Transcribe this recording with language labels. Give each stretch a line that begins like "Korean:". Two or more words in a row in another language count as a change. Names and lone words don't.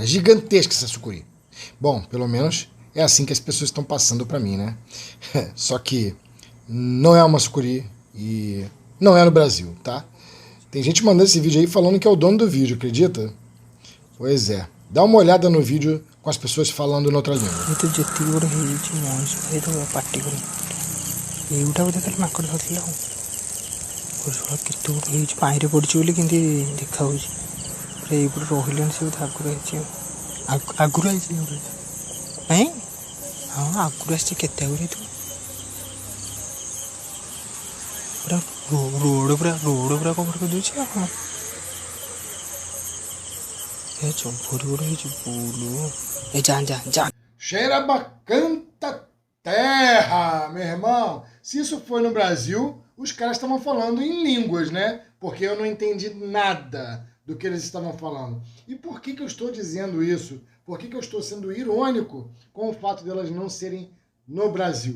Portuguese: Gigantesca essa sucuri. Bom, pelo menos é assim que as pessoas estão passando pra mim, né? Só que não é uma sucuri e não é no Brasil, tá? Tem gente mandando esse vídeo aí falando que é o dono do vídeo, acredita? Pois é. Dá uma olhada no vídeo com as pessoas falando noutra língua.
Odia: ଏଇଟା ବୋଧେ ଖାଲି ମାଙ୍କଡ଼ ଧରିଥିଲା ଆଉ କେତେ ଗୋଟେ ହେଇଛି ପାଣିରେ ପଡ଼ିଛି ବୋଲି କେମିତି ଦେଖାହେଉଛି ପୁରା ଏଇପଟେ ରହିଲେଣି ସେ ବୋଧେ ଆଗରୁ ହେଇଛି ଆଗରୁ ହେଇଛି ନାଇଁ ହଁ ଆଗରୁ ଆସିଛି କେତେ ଆଗରୁ ହେଇଥିବ ପୁରା ରୋଡ଼ ପୁରା କଭର କରିଦେଉଛି ଆଉ କ'ଣ ଏ ଚମ୍ପରି ଗୋଟେ ହେଇଛି ବୁଲୁ ଏ ଯା
Portuguese: Cheira bacanta terra, meu irmão. Se isso foi no Brasil, os caras estavam falando em línguas, né? Porque eu não entendi nada do que eles estavam falando. E por que eu estou dizendo isso? Por que eu estou sendo irônico com o fato delas não serem no Brasil?